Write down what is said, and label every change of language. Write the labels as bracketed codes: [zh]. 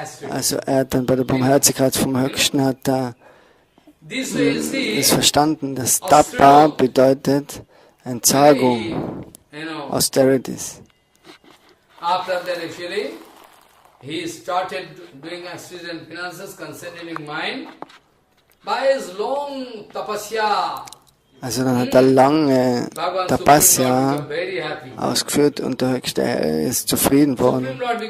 [de] Also er hat dann bei der Barmherzigkeit vom Höchsten hat er ist verstanden, dass Tapa bedeutet Entsagung, Austerities. [en] After that actually, he started doing actions and finances, concentrating mind by his long tapasya. [de] Also dann hat er lange Tapasya ausgeführt und der Höchste Herr ist zufrieden worden.